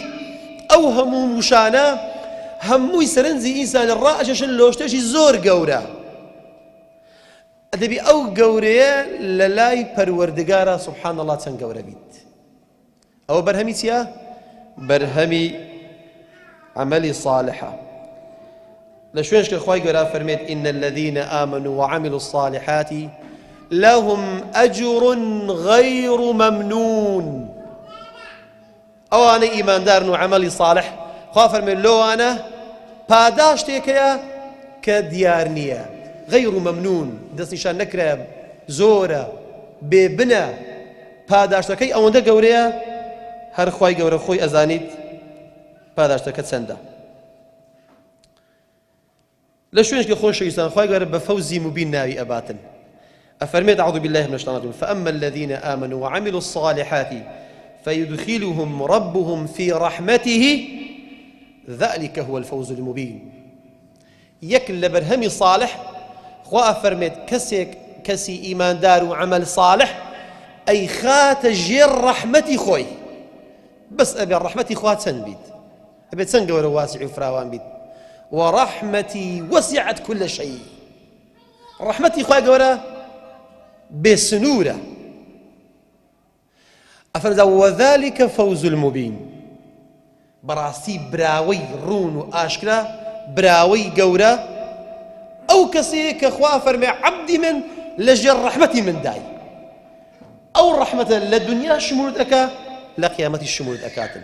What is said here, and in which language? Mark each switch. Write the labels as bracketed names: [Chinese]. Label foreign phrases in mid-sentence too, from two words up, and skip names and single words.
[Central Kurdish] ئەو هەموو موشانە هەمووی سەرنجی ئینسان ڕائەشەشن لۆ شتێکی زۆر گەورە، ئەدەبی ئەو گەورەیە لە لای پەروەردگارە [Arabic] سبحان الله [Central Kurdish] چەند گەورە بیت. ئەوە بەرهەمی چییە؟ بەرهەمی عەمەلی ساڵحە. لە شوێنش کە خوای گەورە فەرمێت [Arabic] إن الذين آمنوا وعملوا الصالحات لهم أجر غير ممنون. [Central Kurdish] ئەوانەی ئیماندارن و عەمەلی ساڵح خوا فەرمێت لەوانە پاداشتێکەیە کە دیار نییە، [Arabic] غەیر مەمنون، [Central Kurdish] دەستنیشان نەکرا، زۆرە، بێبنە، پاداشتەکەی ئەوەندە گەورەیە هەر خوای گەورە خۆی ئەزانیت پاداشتەکە چەندە. لە شوێنش کە خۆشەویستان خوای گەورە بە فەوزی مبین ناوی ئەباتن، ئەفەرمێت [Arabic] أعوذ بالله من الشيطان الرجيم فأما الذين آمنوا وعملوا الصالحات فيدخلهم ربهم في رحمته ذلك هو الفوز المبين. [Central Kurdish] یەک لە بەرهەمی صالح خوا فەرمێت کەسی ئیماندار و عەمەل صالح ئەی خاتە ژێر ڕەحمەتی خۆی، بەس ئەبێ ڕەحمەتی خوا چەند بیت، ئەبێ چەند گەورە واسع و فراوان بیت. [Arabic] ورحمتي وسعت كل شيء. [Central Kurdish] رحمتي خواه گەورە بێسنوورە. [Arabic] ئەفەرمێت وذلك فوز المبين. بەڕاستی براوەی ڕوون و ئاشکرا، براوەی گەورە ئەو کەسەیە کە خوا فەرمێ عەبدی من لەژێر ڕەحمەتی من دای، ئەو ڕەحمەتە لە دنیا شمولت ئەکا، لە قیامەتی شمولت ئەکاتن.